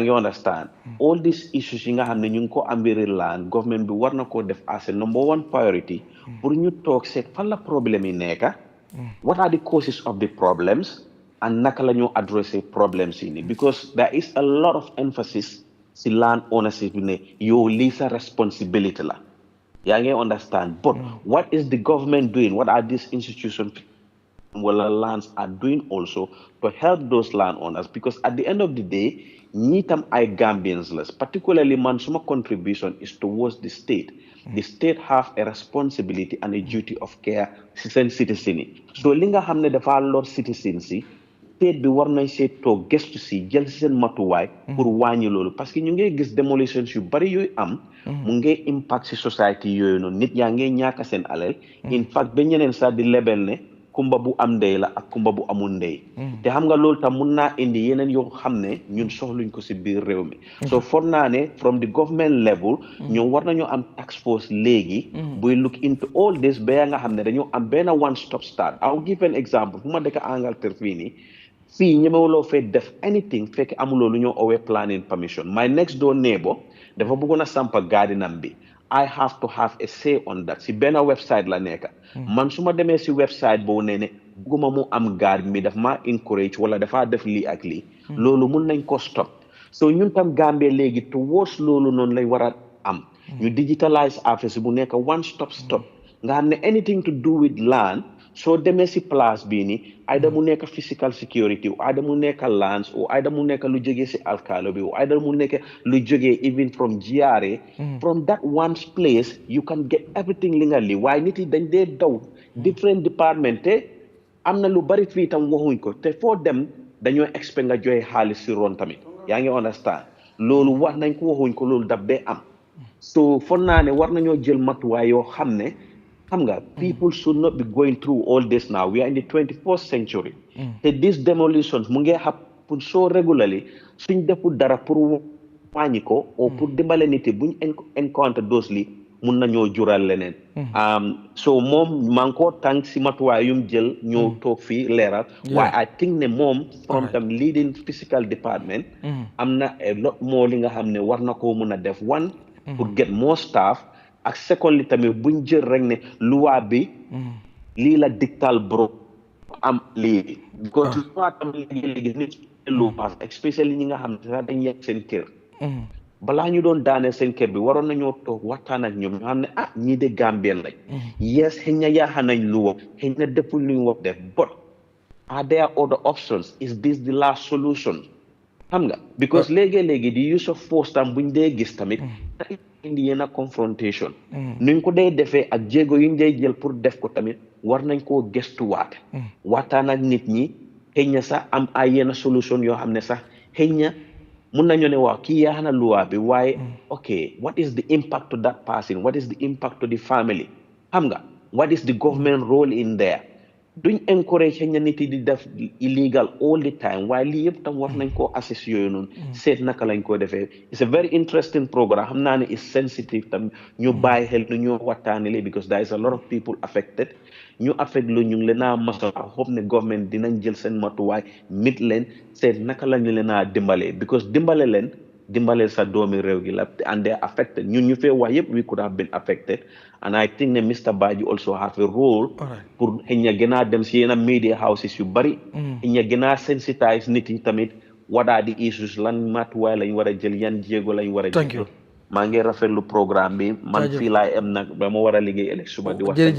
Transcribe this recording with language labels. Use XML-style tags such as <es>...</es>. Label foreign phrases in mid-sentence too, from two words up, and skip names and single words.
<wo>ngi</wo> <en>understand all these issues</en> <wo>yi nga xam ne ñu ngi ko ambiri</wo> <en>land government</en> <wo>bi war na koo def</wo> <en>as a number one priority</en> <wo>pour ñu toog seet fan la problème yi nekka</wo> <en>what are the causes of the problems and</en> <wo>naka la ñu adresser problems yi ni</wo> <en>because there is a lot of emphasis</en> <wo>si</wo> <en>land ownership</en> <wo>bi ne yow lii sa responsibility la yaa ngi</wo> <en>understand but what is the government doing what are these institutions wala lands are doing also to help those landowners because at the end of the day</en> <wo>ñi tam ay Gambians la</wo> <en>particularly</en> <wo>man suma</wo> <en>contribution is towards the state have a responsibility and a duty of care</en> <wo>si seen citizen yi so li nga xam ne dafa lor citizens yi state bi war nañ see toog gëstu si jël si seen matuwaay pour wàññi loolu parce que ñu ngi gis demolitions yu bari yooyu am mu ngi impact si society yooyu noonu nit yaa ngi ñàkk seen alal</wo> <en>in fact</en> <wo>ba ñeneen sax di lebel ne kumba bu am ndey la ak kumba bu amul ndey te xam nga loolu tam mun naa indi yeneen yoo xam ne ñun soxluñ ko si biir réew mi so foog naa ne</wo> <en>from the government level</en> <wo>ñoom war nañoo am</wo> <en>task force</en> <wo>léegi buy</wo> <en>look into all this</en> <wo>ba nga xam ne dañoo am benn</wo> <en>one stop start I'll give an example</en> <wo>fu ma dëkk Angleterre fii nii fii ñemewuloo fee def anything fekk amuloo lu ñoo owee</wo> <en>planning permission my next door neighbor</en> <wo>dafa bëggoon a sampa gardenam bi I</wo> <en>have to have a say on that</en> <wo>si benn website la nekka man su ma demee si website boobu ne bëgguma mu am garden mi daf ma encourage wala dafa def lii ak lii loolu mun nañ ko stop so ñun tam Gambia léegi towards loolu noonu lay war a am ñu digitalise affaire bu nekk</wo> <en>one stop</en> <wo>nga xam ne</wo> <en>anything to do with land</en> <wo>soo demee si place bii nii ayda mu nekk</wo> <en>physical security</en> <wo>ayda mu nekk lands o ayda mu nekk lu jógee si alkaalo bi o ayda mu nekk lu jógee</wo> <en>even from GRA from that one place you can get everything</en> <wo>li nga li waaye nit yi dañ dee daw</wo> <en>different department</en> <wo>te am na lu bari fii tam waxuñ ko te foo dem dañoo expect nga joxe xaalis si ron tamit yaa ngi understand loolu wax nañ ko waxuñ ko loolu daf dee am so foog naa ne war nañoo jël matuwaay yoo xam ne xam nga</wo> <en>people should not be going through all this now we are in the 21st century</en> <wo>te</wo> <en>these demolitions</en> <wo>mu ngi</wo> <en>happen so regularly</en> <wo>suñ deful dara pour wàññi ko</wo> <fr>ou pour</fr> <wo>dimbale nit yi buñ</wo> <en>encounter those</en> <wo>li mun nañoo jural leneen so moom maa ngi koo tànk si matuwaay yum jël ñëw toog fii leeral waaye</wo> <en>I think</en> <wo>ne moom from tam</wo> <en>leading physical department</en> <wo>am na</wo> <en>a lot more</en> <wo>li nga xam ne war na koo mun a def one pour</wo> <en>get more staff</en> <wo>ak secondly tamit buñ jël rek ne loi bi lii la dictal bro am lii because loi tamit léegi nit lu pass especially ñi nga xam ne sax dañ yegg seen kër balaa ñu doon daanee seen kër bi waroon nañoo toog waxtaan ak ñoom ñoo xam ne ñii de Gambien lañ yes xëy na yaaxa nañ lu wax xëy na deful lu ñu wax def</wo> <en>but are there other options is this the last solution</en> <wo>xam nga because léegi-léegi di</wo> <en>use of force</en> <wo>tam buñ dee gis tamit indi yenn confrontation nuñ ko day defee ak jéego yuñ day jël pour def ko tamit war nañ koo gëstuwaat waxtaan ak nit ñi xëy na sax am ay yenn solution yoo xam ne sax xëy na mun nañu ne waaw kii yaa na luwaa bi waaye</wo> <en>ok what is the impact to that person what is the impact to the family</en> <wo>xam nga</wo> <en>what is the government role in there</en> <wo>duñ encourage xëy na nit yi di def</wo> <en>illegal all the time</en> <wo>waaye lii yëpp tam war nañ koo assess yooyu noonu seet naka lañ koo defee</wo> <en>it's a very interesting programme</en> <wo>xam naa ne</wo> <en>is sensitive</en> <wo>tam ñu bàyyi xel nu ñoo waxtaanee</wo> <en>because there is a lot of people affected</en> <wo>ñu affect lu ñu ngi leen a masa hope ne government dinañ jël seen matuwaay mit leen seet naka lañu leen a dimbalee because dimbaleel sa doomi réew gi la</wo> <en>and they are affected</en> <wo>ñun ñu fee wax yëpp</wo> <en>we could have been affected and I think</en> <wo>ne Mr.</wo> <en>Badji also have a role</en> <wo>pour xëy na gën a dem si yenn</wo> <en>media houses</en> <wo>yu bari xëy na gën a sensitize nit yi tamit</wo> <en>what are the issues</en> <wo>lan matuwaay lañ war a jël yan jéego lañ war a jël maa ngi rafetlu programme bi man fii laay am nag ba ma war a liggéey ëllëg suba di wax</wo>